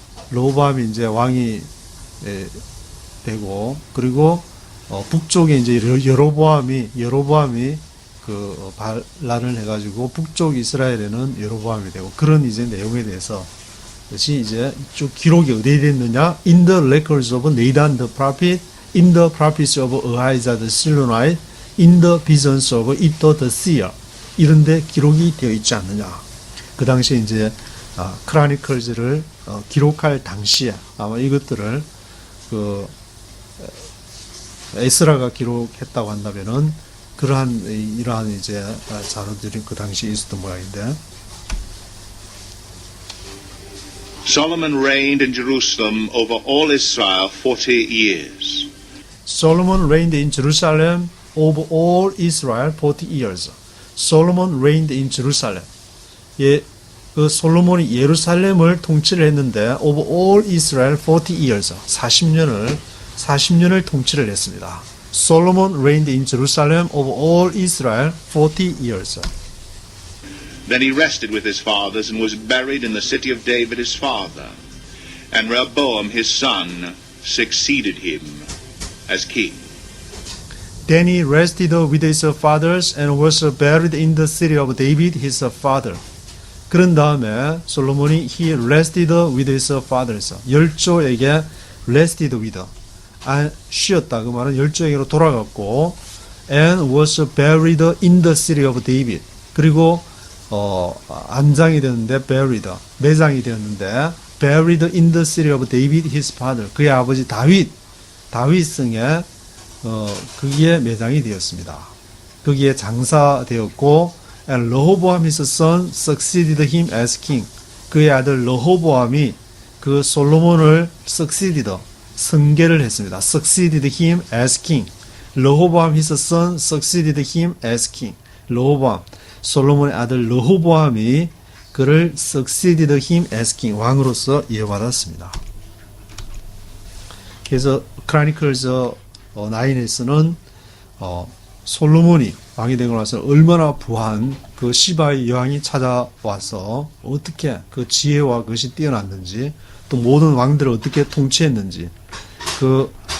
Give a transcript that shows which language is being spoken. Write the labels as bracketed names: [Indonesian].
[Korean] 르호보암이 이제 왕이 되고 그리고 북쪽에 이제 여로보암이 그 반란을 해가지고 북쪽 이스라엘에는 여로보암이 되고 그런 이제 내용에 대해서 그것이 이제 쭉 기록이 어디에 됐느냐? [English] In the records of Nathan the prophet, in the prophecy of Ahijah the Shilonite, in the visions of Iddo the seer. [Korean] 이런데 기록이 되어 있지 않느냐? 그 당시에 이제 크로니클즈를 기록할 당시에 아마 이것들을 그 에스라가 기록했다고 한다면은 이러한 이제 자료들이 그 당시에 있었던 모양인데. [English] Solomon reigned in Jerusalem over all Israel 40 years. Solomon reigned in Jerusalem over all Israel 40 years. Solomon reigned in Jerusalem. [Korean] 그 솔로몬이 예루살렘을 통치를 했는데 [English] over all Israel 40 years. [Korean] 40년을 통치를 했습니다. [English] Solomon reigned in Jerusalem over all Israel 40 years. Then he rested with his fathers and was buried in the city of David his father. And Rehoboam his son succeeded him as king. Then he rested with his fathers and was buried in the city of David his father. [Korean] 그런 다음에 솔로몬이 [English] he rested with his fathers. [Korean] 열조에게 [English] rested with. [Korean] 쉬었다. 그 말은 열조에게로 돌아갔고 [English] and was buried in the city of David. [Korean] 그리고 안장이 되었는데 [English] buried, [Korean] 매장이 되었는데 [English] buried in the city of David his father. [Korean] 그의 아버지 다윗성에 거기에 매장이 되었습니다. 거기에 장사되었고 [English] and Rehoboam his son succeeded him as king. [Korean] 그의 아들 르호보암이 그 솔로몬을 승계를 했습니다. [English] succeeded him as king. Rehoboam his son succeeded him as king. [Korean] 르호보암 솔로몬의 아들 르호보암이 그를 [English] succeeded him as king, [Korean] 왕으로서 이어받았습니다. 그래서 크로니클즈 9에서는 솔로몬이 왕이 되고 나서 얼마나 부한 그 시바의 여왕이 찾아와서 어떻게 그 지혜와 그것이 뛰어났는지, 또 모든 왕들을 어떻게 통치했는지, 그